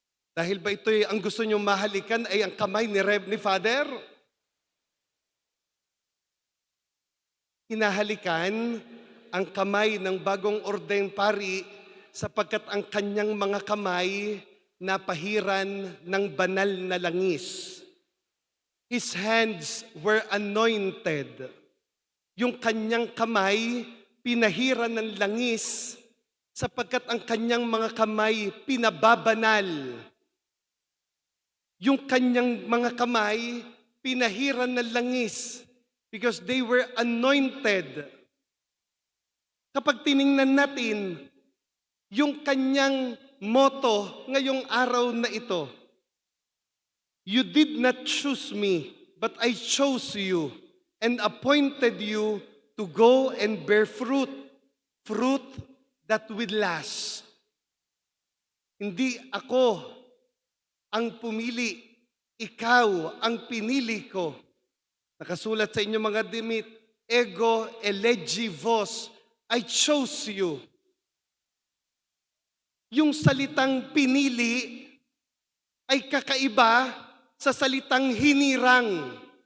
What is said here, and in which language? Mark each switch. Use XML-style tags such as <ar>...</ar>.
<tl>Dahil ba ito'y ang gusto nyo mahalikan ay ang kamay ni Rev ni Father? Hinahalikan ang kamay ng bagong orden pari sapagkat ang kanyang mga kamay napahiran ng banal na langis.</tl> <en>His hands were anointed.</en> <tl>Yung kanyang kamay, pinahiran ng langis sapagkat ang kanyang mga kamay pinababanal. Yung kanyang mga kamay, pinahiran ng langis</tl> <en>because they were anointed.</en> <tl>Kapag tiningnan natin, yung kanyang motto ngayong araw na ito,</tl> <en>you did not choose me, but I chose you and appointed you to go and bear fruit, fruit that will last.</en> <tl>Hindi ako ang pumili, ikaw ang pinili ko. Nakasulat sa inyo mga dimit,</tl> <la>ego elegi vos,</la> <en>I chose you.</en> <tl>Yung salitang pinili ay kakaiba sa salitang hinirang.</tl>